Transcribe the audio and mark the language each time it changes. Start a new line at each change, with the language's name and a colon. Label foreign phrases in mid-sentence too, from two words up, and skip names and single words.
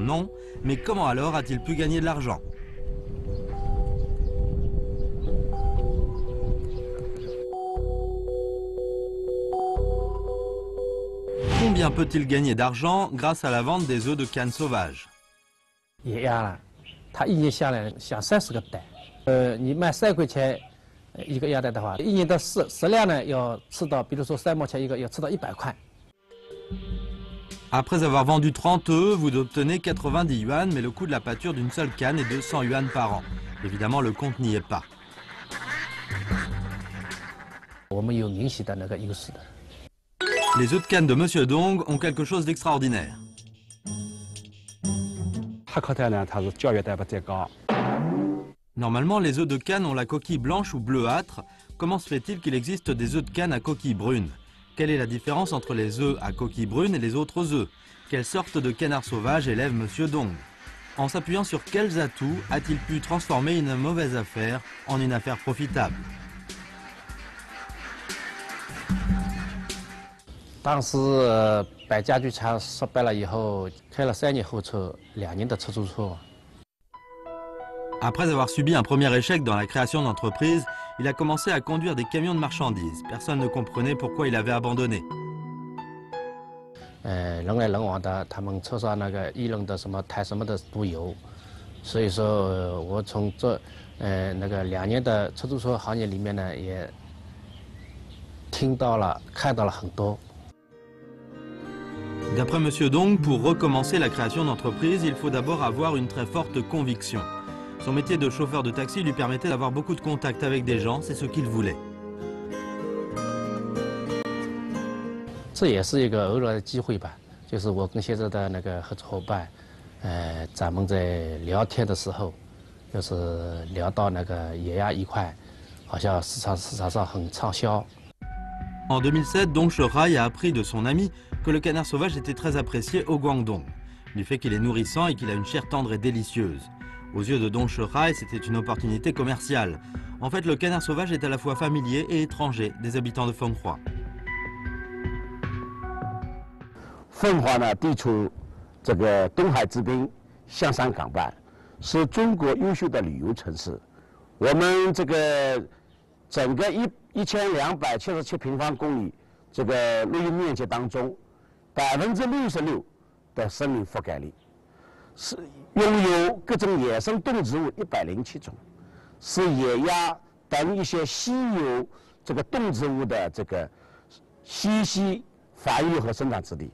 French: Non. Mais comment alors a-t-il pu gagner de l'argent? Combien peut-il gagner d'argent grâce à la vente des œufs de canne sauvages?
Chinese: 野鸭了，它一年下来下30个蛋，你卖3块钱一个鸭蛋的话，一年的食量呢要吃到，比如说3毛钱一个，要吃到100块。
French: Après avoir vendu 30 œufs, vous obtenez 90 yuan, mais le coût de la pâture d'une seule canne est de 100 yuan par an. Évidemment, le compte n'y est pas.
Chinese: 我们有明显的那个优势的。
French: Les œufs de canne de Monsieur Dong ont quelque chose d'extraordinaire.
Chinese: 哈克蛋呢，它是胶原蛋白最高。
French: Normalement, les œufs de canne ont la coquille blanche ou bleuâtre. Comment se fait-il qu'il existe des œufs de canne à coquille brune? Quelle est la différence entre les œufs à coquille brune et les autres œufs? Quelle sorte de canard sauvage élève Monsieur Dong? En s'appuyant sur quels atouts a-t-il pu transformer une mauvaise affaire en une affaire profitable?
Chinese: 当时摆家具厂失败了以后，开了3年货车，2年的出租车。
French: Après avoir subi un premier échec dans la création d'entreprise, il a commencé à conduire des camions de marchandises. Personne ne comprenait pourquoi il avait abandonné.
Chinese: 人来人往的，他们车上那个议论的什么谈什么的都有，所以说我从这那个2年的出租车行业里面呢，也听到了、看到了很多。
French: D'après Monsieur Dong, pour recommencer la création d'entreprise, il faut d'abord avoir une très forte conviction. Son métier de chauffeur de taxi lui permettait d'avoir beaucoup de contacts avec des gens, c'est ce qu'il voulait.
Chinese: 这也是一个偶然的机会吧，就是我跟现在的那个合作伙伴，咱们在聊天的时候，就是聊到那个野鸭一块，好像市场上很畅销。
French: En 2007, Dong Shihai a appris de son ami que le canard sauvage était très apprécié au Guangdong, du fait qu'il est nourrissant et qu'il a une chair tendre et délicieuse. Aux yeux de Dong Shihai, c'était une opportunité commerciale. En fait, le canard sauvage est à la fois familier et étranger des habitants de Fenghroa.
Chinese: 奉化呢，地处这个东海之滨，象山港畔，是中国优秀的旅游城市。我们这个整个1277平方公里这个陆地面积当中，66%的森林覆盖率，是拥有各种野生动植物107种，是野鸭等一些稀有这个动植物的这个栖息、繁育和生长之地。